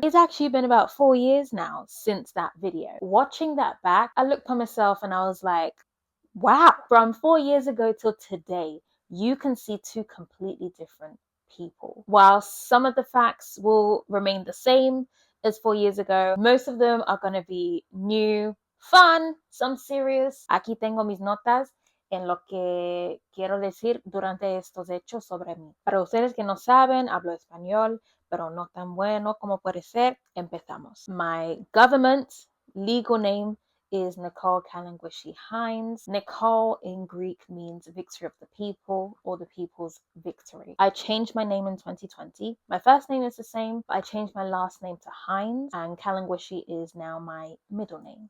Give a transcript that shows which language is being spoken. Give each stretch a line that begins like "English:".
English: It's actually been about 4 years now since that video. Watching that back, I looked at myself and I was like, wow, from 4 years ago till today, you can see two completely different people. While some of the facts will remain the same as 4 years ago, most of them are going to be new, fun, some serious.
Spanish: Aquí tengo mis notas en lo que quiero decir durante estos hechos sobre mí. Para ustedes que no saben, hablo español, pero no tan bueno como puede ser. Empezamos.
English: My government legal name is Nicole Kalungwishi-can. Nicole in Greek means victory of the people or the people's victory. I changed my name in 2020. My first name is the same, but I changed my last name to Hines, and Kalungwishi is now my middle name.